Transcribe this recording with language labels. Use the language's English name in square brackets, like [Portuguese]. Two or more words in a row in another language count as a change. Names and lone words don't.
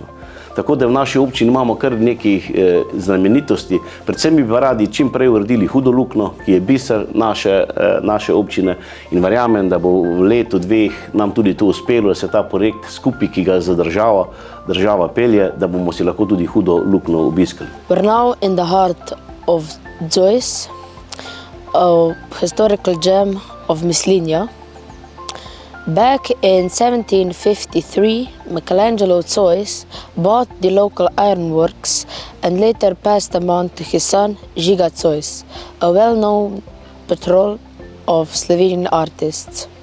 [Slovenian] Tako da v naši občini imamo kar nekih znamenitosti. Predvsem bi pa radi čim prej uredili Hudo luknjo, ki je biser naše občine in verjamem, da bo v letu 2 nam tudi to uspelo, da se ta projekt skupaj, ki ga za država pelje, da bomo si lahko tudi Hudo luknjo obiskali. [English] We're now in the heart of Zois, a historical gem of Mislinja. Back in 1753, Michelangelo Zois bought the local ironworks and later passed them on to his son, Žiga Zois, a well-known patron of Slovenian artists.